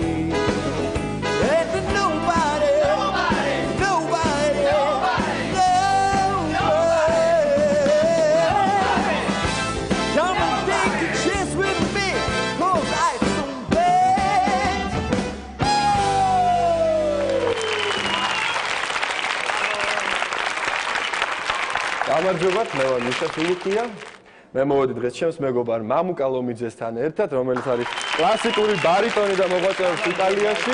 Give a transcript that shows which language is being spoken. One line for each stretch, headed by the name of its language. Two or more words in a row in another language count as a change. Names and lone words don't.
English: And nobody, come and take a chance with me, 'cause I'm so bad.
Georgian: გამარჯობათ, მე ვარ მიშა სულუხია. მე მოვედი დღეს ჩემს მეგობარ მამუ კალომიძესთან ერთად, რომელიც არის კლასიკური ბარიტონი და მოღვაწეობს იტალიაში.